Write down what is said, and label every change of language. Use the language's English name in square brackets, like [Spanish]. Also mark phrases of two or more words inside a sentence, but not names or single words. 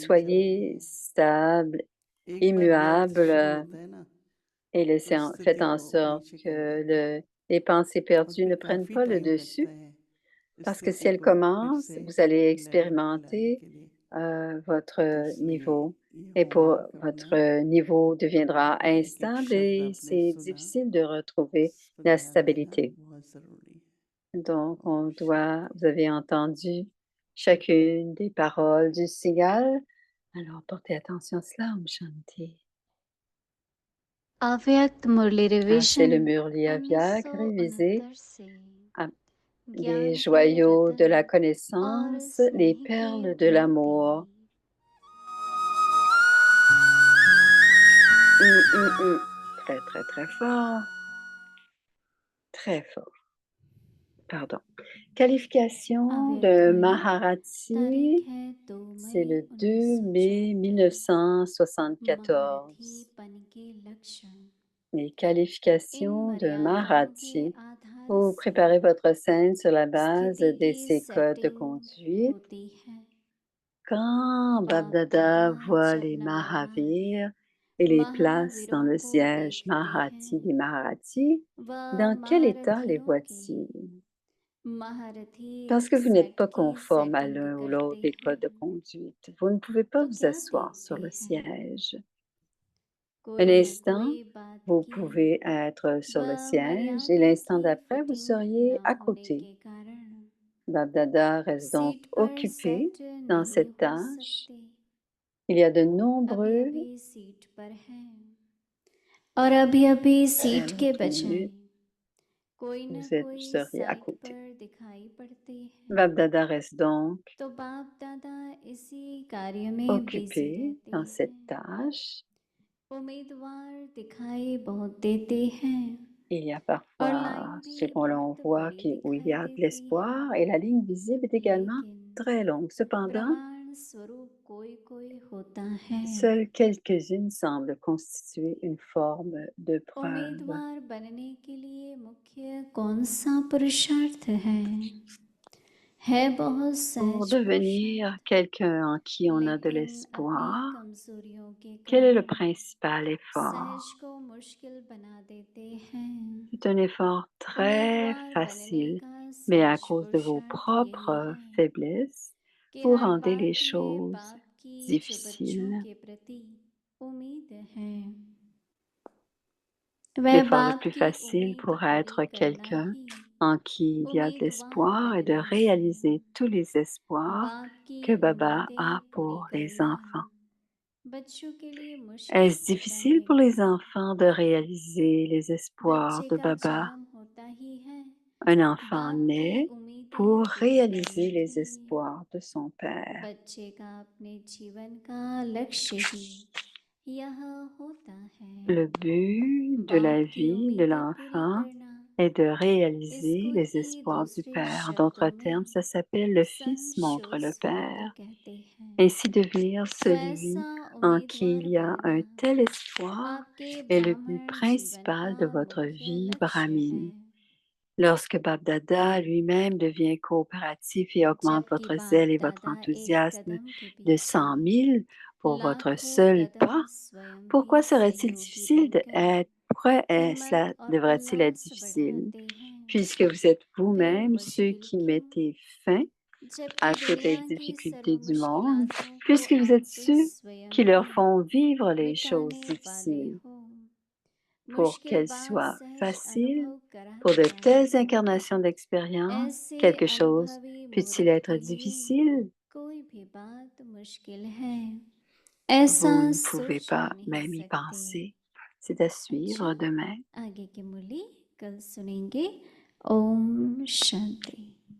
[Hindi] नहीं चलनी [French] soyez [Hindi] है। [French] stable, [Hindi] एक बार व्यर्थ शुरू [French] immuable, [Hindi] होता है ना, [French] et [Hindi] तो [French] faites [Hindi] स्थिति [French] en [Hindi] को [French] sorte [Hindi] नीचे कर [French] que [Hindi] देता है [French] les pensées [Hindi] और [French] perdues [Hindi] फिर [French] ne prennent [Hindi] काफी [French] pas le [Hindi] टाइम लगता [French] dessus, [Hindi] है [French] parce que si [Hindi] स्थिति [French] elles [Hindi] को फिर [French] commencent, [Hindi] से [French] vous allez [Hindi] लेवल पे लाने [French] expérimenter [Hindi] के लिए। तो [French] votre [Hindi] इसलिए [French] niveau. [Hindi] ये [French] Et pour [Hindi] होमवर्क अपना [French] votre niveau deviendra [Hindi] अपना एक एक [French] instable [Hindi] शब्द [French] et [Hindi] आपने [French] c'est [Hindi] सुना, [French] difficile de retrouver [Hindi] इस पर [French] la [Hindi] ध्यान देना [French] stabilité. [Hindi] बहुत जरूरी है। [French] Donc, [Hindi] ओम [French] vous [Hindi] शांति। [French] avez entendu chacune des paroles du cigale. Alors, portez attention à cela, Om Shanti. [Hindi] अव्यक्त मुरली [French] Ah, c'est [Hindi] रिवीजन [French] le Murli Avyak révisé [Hindi] 1969 से [French] à des [Hindi] ज्ञान के [French] joyaux de [Hindi] रतन [French] la [Hindi] और [French] connaissance, les [Hindi] स्नेह के [French] perles de [Hindi] मोती [French] l'amour. Très, très, très fort. Très fort. Pardon. Qualification [Hindi] अव्यक्त [French] de [Hindi] मुरली तारीख [French] Maharati, [Hindi] है 2 [French] c'est [Hindi] मई [French] le 2 mai [Hindi] 1974 [French] 1974. [Hindi] महारथीपन के लक्षण [French] Les [Hindi] इन [French] qualifications de [Hindi] मर्यादाओं के [French] Maharati. [Hindi] आधार [French] Vous [Hindi] से [French] préparez votre scène sur la base [Hindi] स्थिति [French] de [Hindi] की [French] ces codes de [Hindi] सेटिंग [French] conduite. [Hindi] होती है [French] Quand [Hindi] बाप दादा [French] Babdada voit [Hindi] जब [French] les [Hindi] नवोन्मेष [French] Mahavirs et les place dans [Hindi] महावीरों [French] le [Hindi] को [French] siège [Hindi] देखते [French] Maharati [Hindi] हैं [French] des Maharatis, [Hindi] वह [French] dans quel état les [Hindi] महारथियों के [French] voit-il? [Hindi] महारथी [French] Parce que vous n'êtes [Hindi] सेट [French] pas [Hindi] की [French] conforme à [Hindi] सेटिंग [French] l'un ou l'autre [Hindi] करते [French] des codes [Hindi] हैं [French] de conduite. Vous ne pouvez pas [Hindi] तो [French] vous [Hindi] क्या [French] asseoir sur [Hindi] देखते [French] le [Hindi] हैं [French] siège. Un [Hindi] कोई न [French] instant, [Hindi] कोई बात [French] vous [Hindi] की [French] pouvez être sur le [Hindi] वह [French] siège et [Hindi] मर्यादा [French] l'instant [Hindi] की [French] d'après, vous [Hindi] फिटिंग [French] seriez [Hindi] न [French] à [Hindi] होने [French] côté. [Hindi] के कारण [French] Babdada reste donc [Hindi] सीट पर [French] occupé [Hindi] सेट [French] dans [Hindi] नहीं [French] cette [Hindi] हो [French] tâche. [Hindi] सकते [French] Il y a de [Hindi] अभी [French] nombreux [Hindi] अभी सीट पर हैं और अभी अभी सीट के बजाय [French] minutes, [Hindi] कोई न [French] vous [Hindi] कोई [French] seriez à [Hindi] साइट [French] côté. [Hindi] पर दिखाई पड़ते हैं [French] Babdada reste donc [Hindi] तो बाप दादा इसी कार्य में बिजी [French] occupé [Hindi] रहते [French] dans cette [Hindi] हैं [French] tâche. [Hindi] उम्मीदवार दिखाई बहुत देते हैं [French] Il y a [Hindi] और [French] parfois, [Hindi] लाइन भी [French] selon l'on [Hindi] बहुत [French] voit [Hindi] बड़ी [French] où il y [Hindi] दिखाई [French] a de [Hindi] देती है [French] l'espoir et la ligne visible est également [Hindi] लेकिन [French] très longue. Cependant, [Hindi] प्रमाण स्वरूप कोई कोई होता है [French] seules quelques-unes semblent constituer une forme de preuve. [Hindi] उम्मीदवार बनने के लिए मुख्य कौन सा पुरुषार्थ है बहुत [French] Pour [Hindi] सहज [French] devenir [Hindi] पुरुषार्थ [French] quelqu'un en qui on a de [Hindi] लेकिन अपनी [French] l'espoir, [Hindi] कमजोरियों के [French] quel est le [Hindi] कारण [French] principal [Hindi] सहज [French] effort? [Hindi] को मुश्किल बना देते हैं [French] C'est un effort très [Hindi] उम्मीदवार बनने [French] facile, [Hindi] का [French] mais à [Hindi] सहज [French] cause de vos [Hindi] पुरुषार्थ यही [French] propres [Hindi] है [French] faiblesses, [Hindi] कि [French] vous [Hindi] हर [French] rendez les [Hindi] बात में [French] choses [Hindi] बाप की जो बच्चों [French] difficiles. [Hindi] के प्रति उम्मीद है वह [French] L'effort le [Hindi] बाप [French] plus [Hindi] की [French] facile [Hindi] उम्मीद [French] pour [Hindi] पूरी [French] être [Hindi] करना [French] quelqu'un [Hindi] ही [French] en qui il y a de [Hindi] उम्मीदवार [French] l'espoir et de [Hindi] बनना है [French] réaliser tous les espoirs [Hindi] बाप की [French] que Baba [Hindi] उम्मीदें [French] a [Hindi] पूरी [French] pour les [Hindi] करना [French] enfants. [Hindi] बच्चों के लिए मुश्किल [French] Est-ce [Hindi] होता [French] difficile [Hindi] है [French] pour les [Hindi] क्या [French] enfants de réaliser les espoirs [Hindi] बच्चे [French] de [Hindi] का [French] Baba? [Hindi] जन्म होता ही है [French] Un enfant [Hindi] बाप की [French] naît [Hindi] उम्मीदें [French] pour [Hindi] पूरी करने [French] réaliser [Hindi] के [French] les [Hindi] लिए [French] espoirs de son père. [Hindi] बच्चे का अपने जीवन का लक्ष्य ही यह होता है [French] Le but de la [Hindi] बाप की [French] vie de [Hindi] उम्मीदें पूरी [French] l'enfant [Hindi] करना [French] est de réaliser [Hindi] इसको [French] les [Hindi] ही [French] espoirs du [Hindi] दूसरे [French] Père. En d'autres [Hindi] शब्दों [French] termes, [Hindi] में [French] ça s'appelle le Fils montre le [Hindi] संशोस्वाद [French] Père. [Hindi] कहते हैं [French] Ainsi devenir [Hindi] तो ऐसा [French] celui en qui il [Hindi] उम्मीदवार [French] y a [Hindi] बनना [French] un tel espoir [Hindi] आपके [French] est le but [Hindi] ब्राह्मण जीवन [French] principal [Hindi] का [French] de votre [Hindi] मुख्य [French] vie [Hindi] लक्ष्य है [French] brahmine. Lorsque Babdada lui-même devient coopératif et augmente [Hindi] जबकि [French] votre zèle [Hindi] बाप [French] et votre [Hindi] दादा एक [French] enthousiasme [Hindi] कदम के [French] de [Hindi] पीछे [French] 100 000 pour votre [Hindi] लाखों [French] seul [Hindi] कदम [French] pas, [Hindi] स्वयं भी [French] pourquoi serait-il [Hindi] सहयोगी [French] difficile [Hindi] बनकर [French] cela [Hindi] हिम्मत और [French] devrait-il être [Hindi] उल्लास [French] difficile? [Hindi] बढ़ाते हैं [French] Puisque vous êtes [Hindi] फिर [French] vous-même ceux [Hindi] मुश्किल [French] qui [Hindi] क्यों [French] mettez fin [Hindi] जबकि [French] à toutes les [Hindi] दुनिया की [French] difficultés [Hindi] सर्व [French] du monde, [Hindi] मुश्किलातों को [French] puisque vous êtes [Hindi] आप [French] ceux [Hindi] स्वयं [French] qui leur [Hindi] ही [French] font vivre les choses [Hindi] मिटाने वाले [French] difficiles [Hindi] हो [French] pour [Hindi] मुश्किल [French] qu'elles [Hindi] बात [French] soient [Hindi] सहज [French] faciles. [Hindi] अनुभव करा [French] Pour de [Hindi] दिया [French] telles incarnations d'expérience, [Hindi] ऐसे [French] quelque chose [Hindi] अनुभवी [French] peut-il [Hindi] मूर्ख [French] être [Hindi] के लिए [French] difficile? [Hindi] कोई भी बात मुश्किल है [French] Vous [Hindi] ऐसा [French] ne pouvez [Hindi] सोच [French] pas [Hindi] भी नहीं [French] même y [Hindi] सकते [French] penser. C'est à suivre [Hindi] अच्छा [French] demain. [Hindi] आगे की मुरली कल सुनेंगे ओम शांति